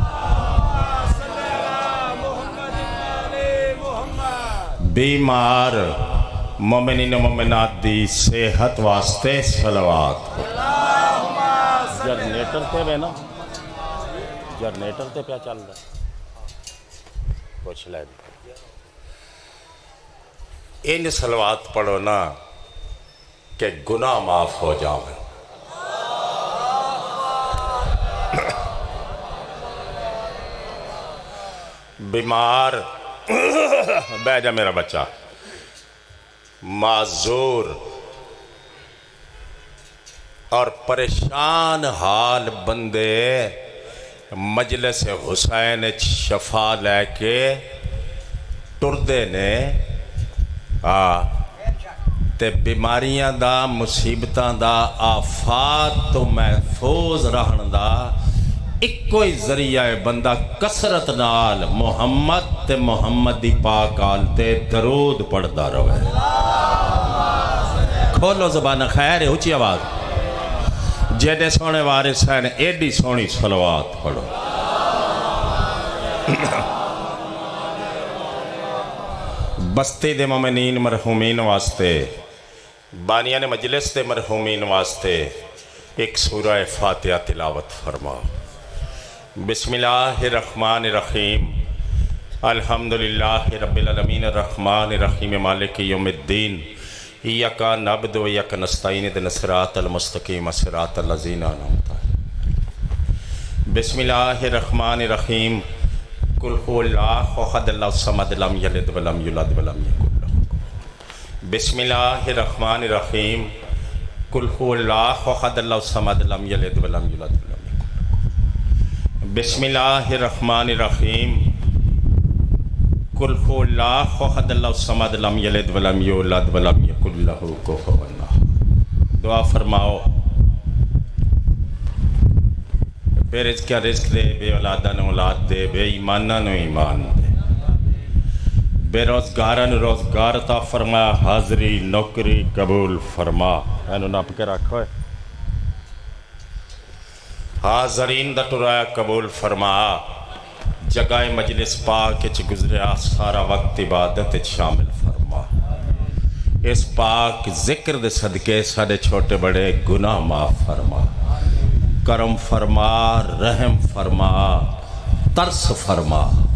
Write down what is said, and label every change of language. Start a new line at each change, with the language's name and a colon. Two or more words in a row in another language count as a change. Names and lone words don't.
Punjabi: بیمار مومنین و مومنات دی صحت واسطے صلوات پڑھو جرنیٹر تے بے نا جرنیٹر تے پیا چل رہا کچھ لے دی ان صلوات پڑھو نا کہ گناہ معاف ہو جاؤں بیمار بہ جا میرا بچہ معذور اور پریشان حال بندے مجلس حسین شفا لے کے ٹردے نے تے بیماریاں دا مصیبتاں دا آفات تو محفوظ رہن دا ایک کوئی ذریعہ ہے بندہ کسرت نال محمد تے محمد دی پاک آل تے درود پڑھدا روے کھولو زبان خیر ہے اچھی آواز جیدے سونے وارث ہیں ایڈی سونی صلوات پڑھو بستی دے مومنین مرحومین واسطے بانیان مجلس دے مرحومین واسطے ایک سورہ فاتحہ تلاوت فرماؤ
Arabic: بسم اللہ الرحمن الرحیم الحمدللہ رب العالمین الرحمن الرحیم مالک یوم الدین ایاک نعبد و ایاک نستعین اهدنا الصراط المستقیم صراط الذین انعمت علیہم بسم اللہ الرحمن الرحیم قل هو اللہ احد اللہ الصمد لم یلد ولم یولد ولم یکن لہ بسم اللہ الرحمن الرحیم قل هو اللہ احد اللہ الصمد لم یلد ولم یولد ولم یکن لہ بسم اللہ الرحمن الرحیم قل هو اللہ احد اللہ الصمد لم یلد ولم یولد ولم یکن لہ کفوا احد
Punjabi: دعا فرماؤ بے رزق کا رزق دے بے اولادہ نو اولاد دے بے ایمانہ نو ایمان دے بے روزگارہ نو روزگار عطا فرما حاضری نوکری قبول فرما اینو ناپ کے رکھو ہے حاضرین دا ٹرایا قبول فرما جگہ مجلس پاک چ گزریا سارا وقت عبادت شامل فرما اس پاک ذکر دے صدقے سارے چھوٹے بڑے گناہ معاف فرما کرم فرما رحم فرما ترس فرما